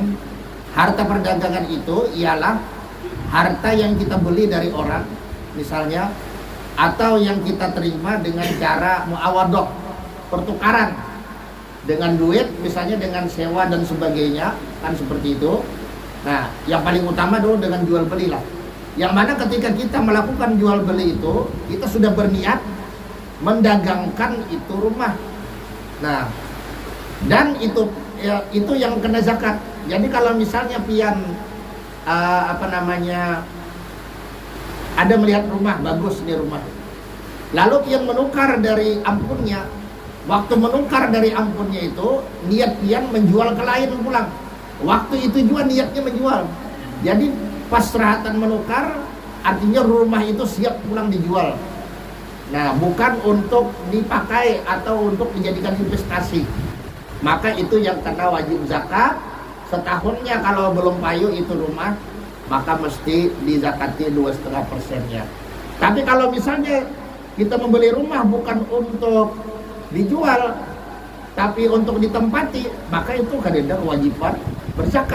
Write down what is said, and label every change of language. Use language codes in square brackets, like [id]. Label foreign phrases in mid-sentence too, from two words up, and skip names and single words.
[id] Harta perdagangan itu ialah harta yang kita beli dari orang misalnya, atau yang kita terima dengan cara muawadoh, pertukaran dengan duit, misalnya dengan sewa dan sebagainya, kan seperti itu. Nah, yang paling utama dulu dengan jual beli lah. Yang mana ketika kita melakukan jual beli itu, kita sudah berniat mendagangkan itu rumah. Nah, dan itu itu yang kena zakat. [bjn] Jadi kalau misalnya pian ada melihat rumah bagus nih rumah, lalu pian menukar dari ampunnya. Waktu menukar dari ampunnya itu niat pian menjual ke lain pulang. Waktu itu juga niatnya menjual. Jadi pas serahatan menukar, artinya rumah itu siap pulang dijual. [id] Nah, bukan untuk dipakai atau untuk dijadikan investasi. Maka itu yang kena wajib zakat. Setahunnya kalau belum payu itu rumah, maka mesti dizakati 2,5%-nya. Tapi kalau misalnya kita membeli rumah bukan untuk dijual, tapi untuk ditempati, maka itu kadang kewajiban berzakat.